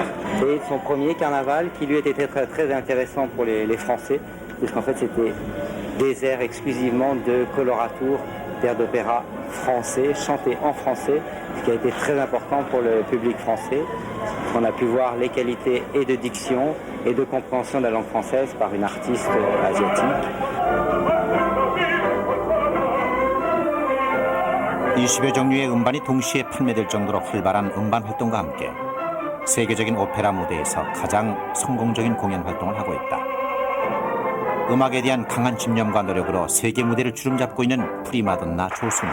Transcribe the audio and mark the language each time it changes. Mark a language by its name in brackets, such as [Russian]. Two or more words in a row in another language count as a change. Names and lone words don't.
[French] Et son premier carnaval qui lui était très intéressant pour les Français, puisqu'en fait c'était des airs exclusivement de coloratour, d'airs d'opéra français, chantés en français, ce qui a été très important pour le public français. On a pu voir les qualités et de diction et de compréhension de la langue française par une artiste asiatique. [Korean] 20여 종류의 음반이 동시에 판매될 정도로 활발한 음반 활동과 함께 세계적인 오페라 무대에서 가장 성공적인 공연 활동을 하고 있다. 음악에 대한 강한 집념과 노력으로 세계 무대를 주름잡고 있는 프리마돈나 조수미.